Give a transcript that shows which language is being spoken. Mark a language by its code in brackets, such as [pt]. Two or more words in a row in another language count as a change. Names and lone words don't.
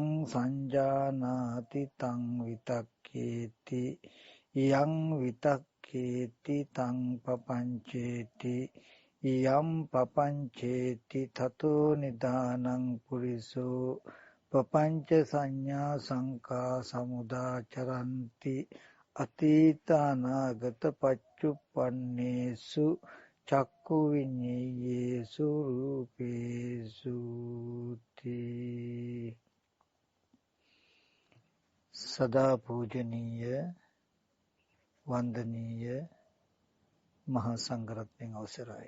[pi] සංජානාති තං විතක්කේති යං විතක්කේති තං පපංචේති යම් පපංචේති තතෝ නිදානං පුරිසෝ පපංච සංඥා සංකා සමුදාචරಂತಿ අතීත අනාගත පච්චුප්පන්නේසු චක්කු විඤ්ඤේයේසු රූපේසු තී. [si] සදා පූජනීය වන්දනීය මහා සංඝරත්නයන් අවසරයි.